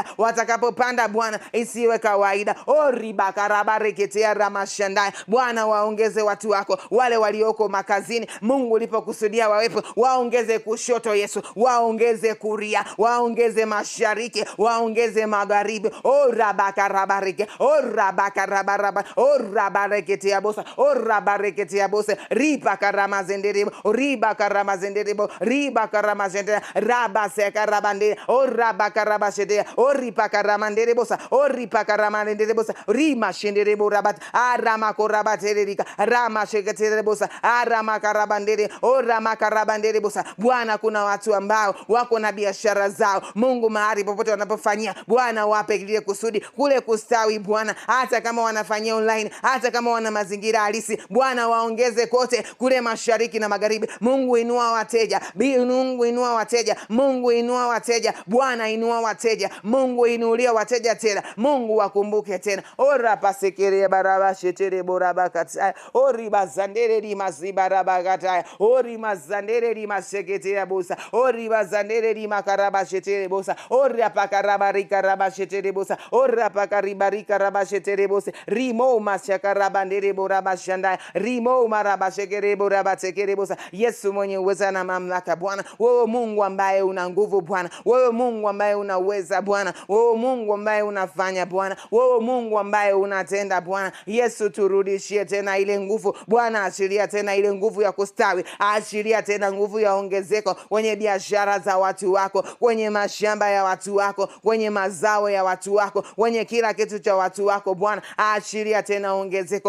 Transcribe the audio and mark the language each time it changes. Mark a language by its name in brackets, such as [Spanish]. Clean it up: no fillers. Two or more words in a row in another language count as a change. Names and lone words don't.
[Swahili] Watakapopanda Bwana, isiwe kawaida. Ribakarabareketea ramashandaya. Bwana, waongeze watu wako wale walioko makazini. Mungu ulipokusudia wawepo, waongeze kushoto Yesu, waongeze kuria, waongeze mashariki, waongeze magharibi. Rabakarabareke, rabakarabaraba, rabareketea bosa, rabareketea bosa, ribakaramazenderibo, ribakaramazenderibo, ribakaramazenderibo, rabasekarabande, rabakarabashedea, ribakaramanderibosa, ribakaramanderibosa, rimashenderebo rabat, aramakorabaterika, ramasheketerebosa, aramakarabandere, ramakarabanderebosa. Bwana, kuna watu ambao wako na biashara zao. Mungu, mahali popote wanapofanyia Bwana, wape kile kusudi kule kustawi Bwana, hata kama wanafanyia online, hata kama wana mazingira halisi Bwana, waongeze kote kule mashariki na magharibi. Mungu, inua wateja. Mungu, inua wateja. Mungu, inua wateja. Bwana, inua wateja. Mungu, inulia wateja tena. Mungu, wakumbuke tena. Pasekere barabashetere borabakata, ribazandere rimazibarabakata, rimazandere rimasheketere bosa, ribazandere rimakarabashetere bosa, rapakarabarika rabashetere bosa, rapakaribarika rabashetere bosa, rimo mashakarabandere borabashanda, rimo marabashekere borabatekere bosa. Yesu mwenye uweza na mamlaka Bwana, wewe Mungu ambaye una nguvu Bwana, wewe Mungu ambaye unaweza Bwana, wewe Mungu ambaye unafanya Bwana, wewe Mungu ambaye unatenda Bwana. Yesu, turudishie tena ile nguvu Bwana, achilia tena ile nguvu ya kustawi, achilia tena nguvu ya ongezeko kwenye biashara za watu wako, kwenye mashamba ya watu wako, kwenye mazao ya watu wako, kwenye kila kitu cha watu wako Bwana, achilia tena ongezeko.